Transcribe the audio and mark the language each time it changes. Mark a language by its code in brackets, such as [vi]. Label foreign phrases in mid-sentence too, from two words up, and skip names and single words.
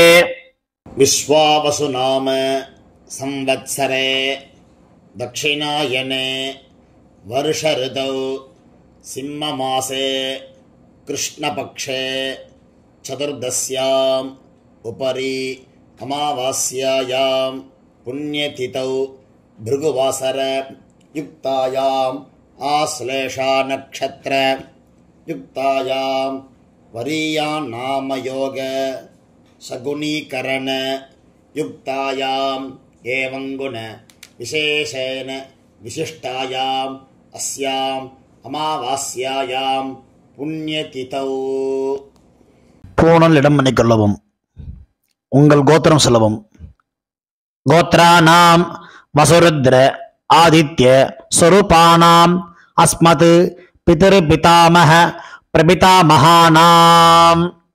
[sa] विश्वावसु नाम संवत्सरे दक्षिणायने वर्ष ऋतौ सिंहमासे कृष्णपक्षे चतुर्दश्याम् उपरि अमावास्यायां पुण्यतिथौ भृगुवासर युक्तायाम् आश्लेषा नक्षत्र युक्तायां वरीयान् नामयोग सगुणीकरण युक्तायाम् एवं गुण विशेषेण विशिष्टायाम् अस्याम् अमावास्यायां पुण्यतिथौ. [ta] பூணல் இடம் பண்ணிக்கொள்ளவும். உங்கள் கோத்திரம் சொல்லவும். [sa] गोत्राणाम् वसुरुद्र आदित्य स्वरूपाणाम् अस्मत् पितृ पितामह प्रपितामहानाम्.